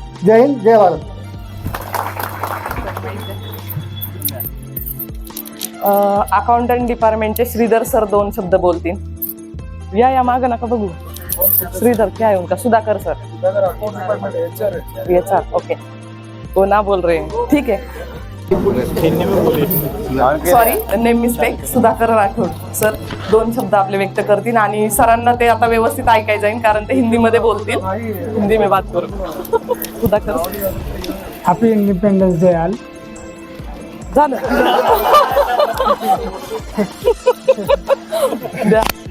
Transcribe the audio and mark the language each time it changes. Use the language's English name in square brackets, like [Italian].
[Marathi] जय हिंद, जय Bharat. Accountant डिपार्टमेंटचे Shridhar sir 2 शब्द बोलतील. या मागं नका बघू. [Hindi] श्रीधर क्या है उनका? Sudhakar sir, HR, okay. वो ना बोल रहे हैं, ठीक है, sorry, name mistake. [Marathi] Sudhakar Rathod sir 2 शब्द आपले व्यक्त करतील आणि सरांना ते आता व्यवस्थित ऐकायला जाईल कारण ते हिंदीमध्ये बोलतील। [Hindi] हिंदी में बात करू। Sudhakar [English] Happy independence day all. [Marathi] झालं द्या।